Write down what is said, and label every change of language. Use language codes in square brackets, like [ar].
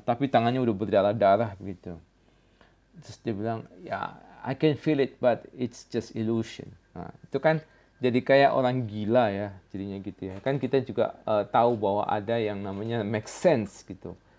[id] Tapi tangannya udah berdarah-darah gitu. Terus dia bilang, ya, [en] I can feel it, but it's just illusion. [id] Nah, itu kan jadi kayak orang gila ya, jadinya gitu ya. Kan kita juga tahu bahwa ada yang namanya make sense gitu.